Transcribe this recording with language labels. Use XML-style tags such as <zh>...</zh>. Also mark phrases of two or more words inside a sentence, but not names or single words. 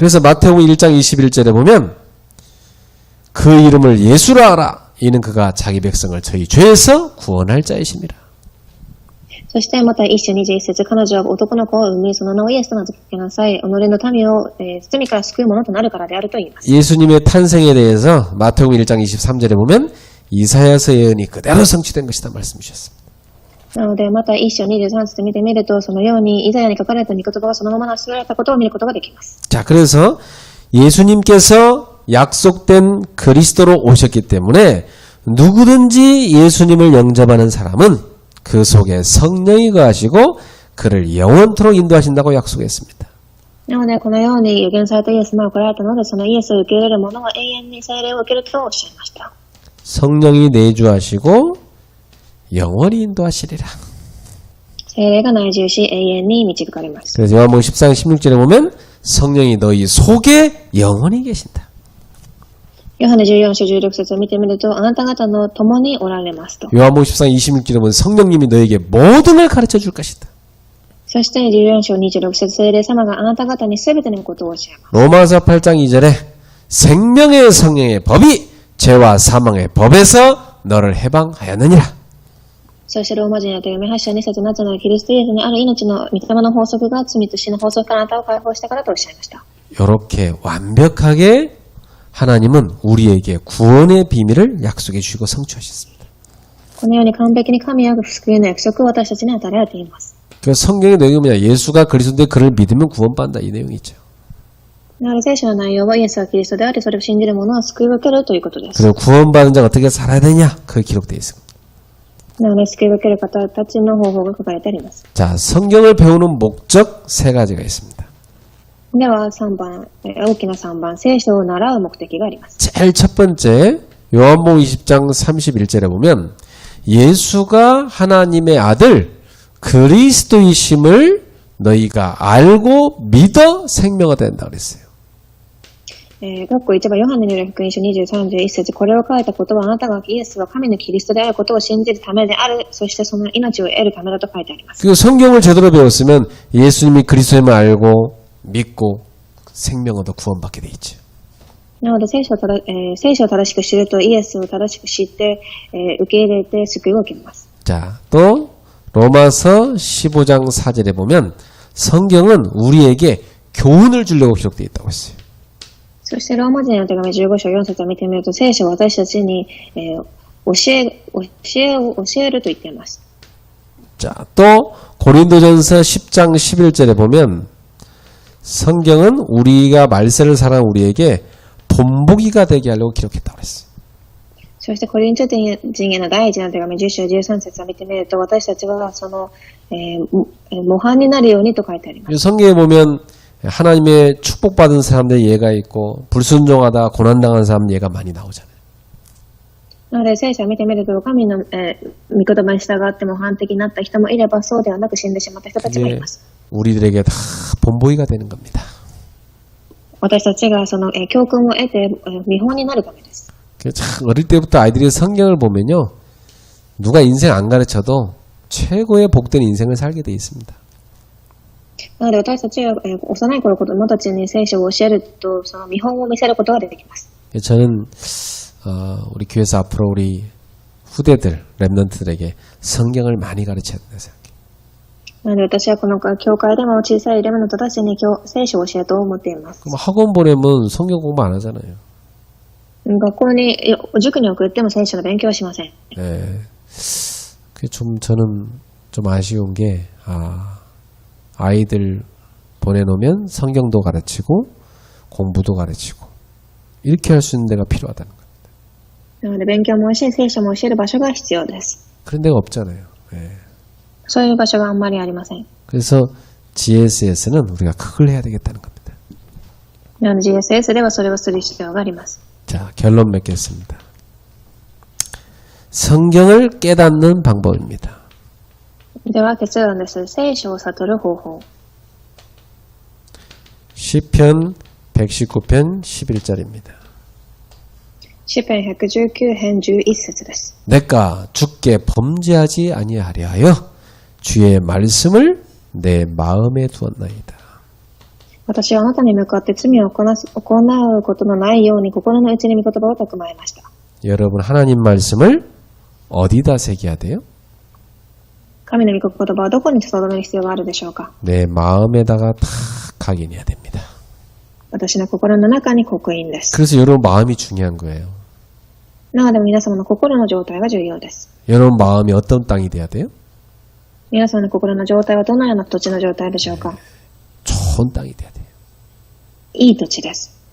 <ko>그래서 마태복음 1장 21절에 보면 그 이름을 예수라 하라. 이는 그가 자기 백성을 저희 죄에서 구원할 자이심이라.</ko> <ja>そしてまた一章21節、彼女は男の子を産み、その名をイエスと名付けなさい。己の民を、罪から救うものとなるからであると言います。</ja> <ko>예수님의 탄생에 대해서 마태복음 1장 23절에 보면 이사야서 예언이 그대로 성취된 것이다 말씀 주셨습니다.</ko> <ja>なので、また一章23節見てみると、そのようにイザヤに書かれた御言葉がそのまま成し遂げられたことを見ることができます。</ja> <ko>자, 그래서 예수님께서 약속된 그리스도로 오셨기 때문에 누구든지 예수님을 영접하는 사람은 그 속에 성령이 거하시고 그를 영원토록 인도하신다고 약속했습니다.</ko> <ja>なので、このように予言されたイエス様が来られたので、そのイエスを受け入れる者は永遠に聖霊を受けるとおっしゃいました。</ja> <ko>성령이 내주하시고 영원히 인도하시리라.</ko> <ja>聖霊が内住し、永遠に導かれます。</ja> <ko>그래서 요한복음 14장 16절에 보면 성령이 너희 속에 영원히 계신다.</ko> <ja>ヨハネ14章16節を見てみると、あなた方の共におられますと。</ja> <ko>요한복음 14장 26절에 보면 성령님이 너에게 모든 걸 가르쳐 줄 것이다.</ko> <ja>そして14章26節、聖霊様があなた方に全てのことを教えます。</ja> <ko>로마서 8장 2절에 생명의 성령의 법이 죄와 사망의 법에서 너를 해방하였느니라.</ko> <ja>そしてローマ人への手紙8章2節、なぜならキリストイエスにある命の御霊の法則が罪と死の法則からあなたを解放したからとおっしゃいました。</ja> <ko>이렇게 완벽하게 하나님은 우리에게 구원의 비밀을 약속해 주시고 성취하셨습니다.</ko> <ja>このように完璧に神は救いの約束を私たちに与えられています。</ja> <ko>그 성경의 내용이 뭐냐? 예수가 그리스도인데 그를 믿으면 구원받는다 이 내용이 있죠.</ko> <ja>なので聖書の内容はイエスはキリストであり、それを信じる者は救いを受けるということです。</ja> <ko>그리고 구원받은 자가 어떻게 살아야 되냐? 그게 기록되어 있습니다.</ko> <ja>なので救いを受ける方たちの方法が書かれてあります。</ja> <ko>자, 성경을 배우는 목적 세 가지가 있습니다.</ko> <ja>では3番、大きな3番、聖書を習う目的があります。</ja> <ko>제일 첫 번째 요한복음 20장 31절에 보면 예수가 하나님의 아들 그리스도이심을 너희가 알고 믿어 생명화 된다 그랬어요.</ko> <ja>括弧1番ヨハネによる福音書20、31節、これを書いたことはあなたがイエスは神のキリストであることを信じるためである。そしてその命を得るためだと書いてあります。</ja> <ko>그 성경을 제대로 배웠으면 예수님이 그리스도임을 알고 믿고 생명 얻어 구원받게 돼 있죠.</ko> <ja>なので聖書を正しく知るとイエスを正しく知って、受け入れて救いを受けます。</ja> <ko>자, 또 로마서 15장 4절에 보면 성경은 우리에게 교훈을 주려고 기록되어 있다고 했어요.</ko> <ja>そしてローマ人の手紙15章4節を見てみると、聖書は私たちに、教えると言っています。</ja> <ko>자, 또 고린도전서 10장 11절에 보면 성경은 우리가 말세를 살아온 우리에게 본보기가 되게 하려고 기록했다고 그랬어요.</ko> <ja>そしてコリント人への第一の手紙10章13節を見てみると、私たちはその、模範になるようにと書いてあります。</ja> <ko>성경에 보면 하나님의 축복받은 사람들 예가 있고 불순종하다 고난당한 사람 예가 많이 나오잖아요.</ko> <ja>なので聖書を見てみると、神の、御言葉に従って模範的になった人もいれば、そうではなく死んでしまった人たちもいます。</ja> <ko>우리들에게 다 본보기가 되는 겁니다.</ko> <ja>私たちがその、教訓を得て、見本になるためです。</ja> <ko>어릴 때부터 아이들이 성경을 보면요, 누가 인생 안 가르쳐도 최고의 복된 인생을 살게 돼 있습니다.</ko> <ja>なので私たちが、幼い頃子供たちに聖書を教えると、その見本を見せることができます。</ja> <ko>저는 우리 교회에서 앞으로 우리 후대들, 랩런트들에게 성경을 많이 가르쳐야 된다 생각해요.</ko> <ja>なので私はこの教会でも小さいレムの人たちに聖書を教えと思っています。</ja> <ko>그럼 학원 보내면 성경 공부 안 하잖아요.</ko> <ja>学校に、塾に送っても聖書の勉強はしません。</ja> <ko>네. 그게 저는 좀 아쉬운 게, 아이들 보내놓으면 성경도 가르치고 공부도 가르치고 이렇게 할 수 있는 데가 필요하다는 겁니다.</ko> <ja>なので勉強も教え、聖書も教える場所が必要です。</ja> <ko>그런 데가 없잖아요. 네.</ko> <ja>そういう場所があんまりありません。</ja> <ko>그래서 GSS는 우리가 그걸 해야 되겠다는 겁니다.</ko> <ja>なので GSS ではそれをする必要があります。</ja> <ko>자, 결론 맺겠습니다. 성경을 깨닫는 방법입니다.</ko> <ja>では結論です。聖書を悟る方法。</ja> <ko>시편 119편 11절입니다.</ko> <ja>詩編119編11節です。</ja> <ko>내가 주께 범죄하지 아니하려 하여 주의 말씀을 내 마음에 두었나이다.</ko> <ja>私はあなたに向かって罪を行うことのないように心の内に御言葉を蓄えました。</ja> <ko>여러분 하나님 말씀을 어디다 새겨야 돼요?</ko> <ja>神の御言葉はどこに留める必要があるでしょうか。</ja> <ko>내 마음에다가 다 각인해야 됩니다.</ko> <ja>私の心の中に刻印です。</ja> <ko>그래서 여러분 마음이 중요한 거예요.</ko> <ja>なので皆様の心の状態が重要です。</ja> <ko>여러분 마음이 어떤 땅이 돼야 돼요?</ko> <ja>皆様の心の状態はどのような土地の状態でしょうか。</ja> <ko>좋은 땅이 돼야 돼요.</ko> <ja>いい土地です。</ja>